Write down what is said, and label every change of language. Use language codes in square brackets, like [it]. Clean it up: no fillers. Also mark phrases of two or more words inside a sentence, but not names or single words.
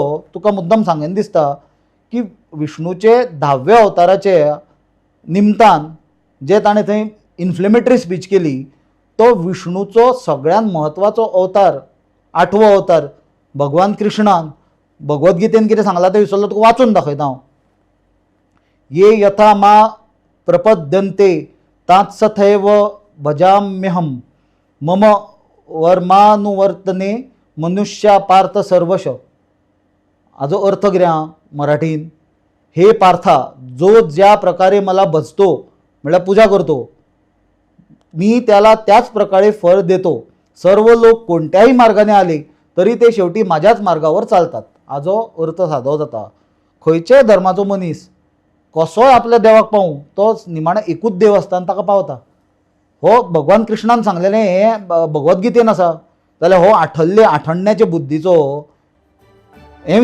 [kok] तुका मुद्दम सांगन दिसता की विष्णूचे 10व्या अवताराचे निमतान जे ताणें थंय [en] inflammatory speech [kok] केली, तो विष्णूचो सगळ्यात म्हत्वाचो अवतार, 8वो अवतार भगवान कृष्णान भगवद्गीतेन कितें सांगलां तें विसरलो. तुका वाचून दाखयता हांव. [sa] ये यथा मा प्रपद्यन्ते तात्सथैव भजाम्यहम मम वर्मानुवर्तने मनुष्या पार्थ सर्वश. [kok] हाजो अर्थ कितें आहा मराठीन? [mr] हे पार्था, जो ज्या प्रकारे मला भजतो म्हळ्यार पूजा करतो, मी त्याला त्याच प्रकारे फळ देतो. सर्व लोक कोणत्याही मार्गाने आले तरी ते शेवटी माझ्याच मार्गावर चालतात. [kok] हाजो अर्थ सादो जाता. खंयच्याय धर्माचो मनीस कसोय आपल्या देवाक पावूं, तो निमाणें एकूच देव आसतना ताका पावता. हो भगवान कृष्णान सांगलेलें हें भगवद्गीतेन आसा. जाल्यार हो आठण्याचे बुद्धीचो हें विसरलो.